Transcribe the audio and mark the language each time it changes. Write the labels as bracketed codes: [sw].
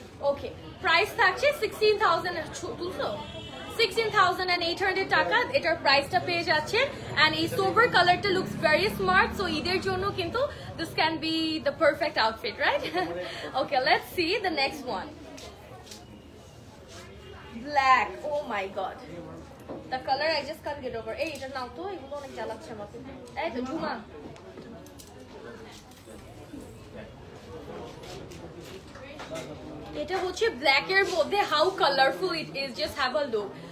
[bn] ওকে, price থাকছে 16,800 টাকা, এটার প্রাইসটা পেয়ে যাচ্ছে। [en] and এই sober কালারটা looks very smart, so [bn] ঈদের জন্য কিন্তু [en] this can be the perfect outfit, right? Okay, let's see the next one. Black, oh my god, the color I just can't get over. [bn] Hey, এটা নাও তো, এগুলো অনেক জ্বালাচ্ছে আমাকে। এই তো ঝুমা, এটা হচ্ছে ব্ল্যাক এর মধ্যে, [en] How colourful it is, just have a look.